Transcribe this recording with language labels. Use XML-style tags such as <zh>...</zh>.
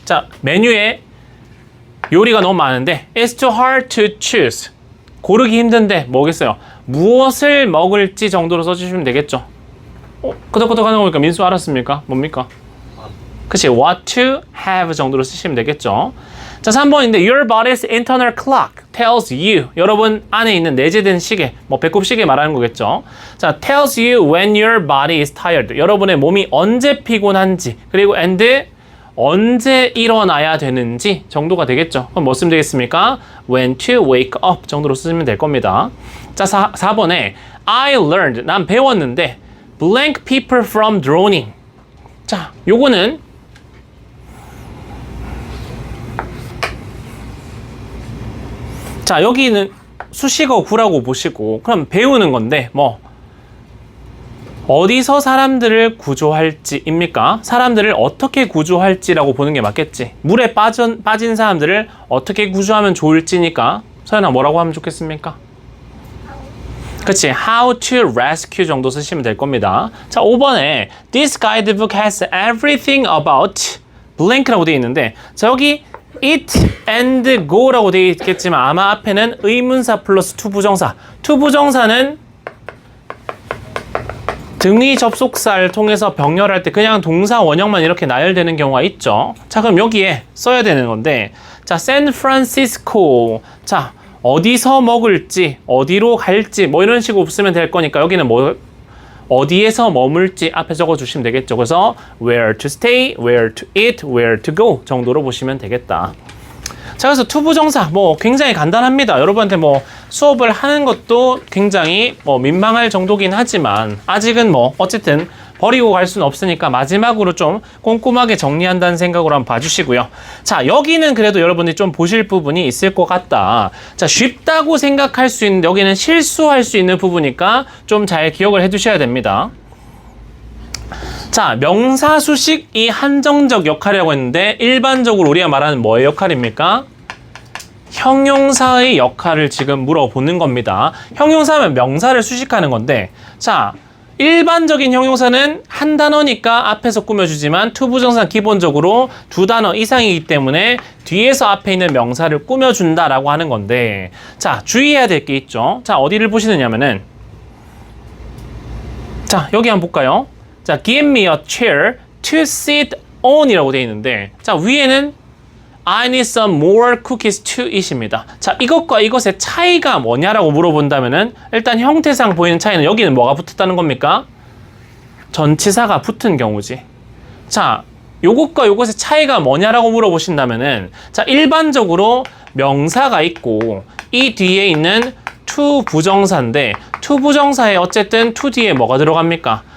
<ko>자, 메뉴에 요리가 너무 많은데</ko> <en>It's too hard to choose.</en> <ko>고르기 힘든데 뭐겠어요? 무엇을 먹을지 정도로 써주시면 되겠죠. 끄덕끄덕 하는 거 보니까 민수 알았습니까? 뭡니까? 그치,</ko> <en>what to have</en> <ko>정도로 쓰시면 되겠죠. 자, 3번인데</ko> <en>Your body's internal clock tells you.</en> <ko>여러분 안에 있는 내재된 시계, 뭐 배꼽 시계 말하는 거겠죠.</ko> <en>자, tells you when your body is tired.</en> <ko>여러분의 몸이 언제 피곤한지, 그리고</ko> <en>and</en> <ko>언제 일어나야 되는지 정도가 되겠죠. 그럼 뭐 쓰면 되겠습니까?</ko> <en>When to wake up</en> <ko>정도로 쓰면 될 겁니다. 자, 4번에</ko> <en>I learned,</en> <ko>난 배웠는데</ko> <en>blank people from drowning.</en> <ko>자, 요거는 자, 여기는 수식어 구라고 보시고 그럼 배우는 건데 뭐 어디서 사람들을 구조할지입니까? 사람들을 어떻게 구조할지라고 보는 게 맞겠지. 물에 빠진 사람들을 어떻게 구조하면 좋을지니까 서연아 뭐라고 하면 좋겠습니까? 그치,</ko> <en>how to rescue</en> <ko>정도 쓰시면 될 겁니다. 자, 5번에</ko> <en>This guidebook has everything about blank</en> <ko>라고 되어 있는데 자, 여기</ko> <en>it and go</en> <ko>라고 되어 있겠지만 아마 앞에는 의문사 플러스 투부정사. 투부정사는 등위 접속사를 통해서 병렬할 때 그냥 동사 원형만 이렇게 나열되는 경우가 있죠. 자, 그럼 여기에 써야 되는 건데 자, 샌프란시스코. 자, 어디서 먹을지, 어디로 갈지 뭐 이런 식으로 쓰면 될 거니까 여기는 뭐 어디에서 머물지 앞에 적어주시면 되겠죠.</ko> <en>그래서 where to stay, where to eat, where to go</en> <ko>정도로 보시면 되겠다. 자, 그래서 투부정사 뭐 굉장히 간단합니다. 여러분한테 뭐 수업을 하는 것도 굉장히 뭐 민망할 정도긴 하지만 아직은 뭐 어쨌든 버리고 갈 수는 없으니까 마지막으로 좀 꼼꼼하게 정리한다는 생각으로 한번 봐주시고요. 자, 여기는 그래도 여러분들이 좀 보실 부분이 있을 것 같다. 자, 쉽다고 생각할 수 있는 여기는 실수할 수 있는 부분이니까 좀 잘 기억을 해두셔야 됩니다. 자, 명사 수식이 한정적 역할이라고 했는데 일반적으로 우리가 말하는 뭐의 역할입니까? 형용사의 역할을 지금 물어보는 겁니다. 형용사면 명사를 수식하는 건데 자, 일반적인 형용사는 한 단어니까 앞에서 꾸며주지만 투부정사는 기본적으로 두 단어 이상이기 때문에 뒤에서 앞에 있는 명사를 꾸며준다라고 하는 건데 자, 주의해야 될 게 있죠. 자, 어디를 보시느냐면은 자, 여기 한번 볼까요?</ko> <en>자, give me a chair to sit on</en> <ko>이라고 되어 있는데 자, 위에는</ko> <en>I need some more cookies to eat입니다.</en> <ko>자, 이것과 이것의 차이가 뭐냐라고 물어본다면은 일단 형태상 보이는 차이는 여기는 뭐가 붙었다는 겁니까? 전치사가 붙은 경우지. 자, 요것과 요것의 차이가 뭐냐라고 물어보신다면은 자, 일반적으로 명사가 있고 이 뒤에 있는 to 부정사인데 to 부정사에 어쨌든 to 뒤에 뭐가 들어갑니까?</ko>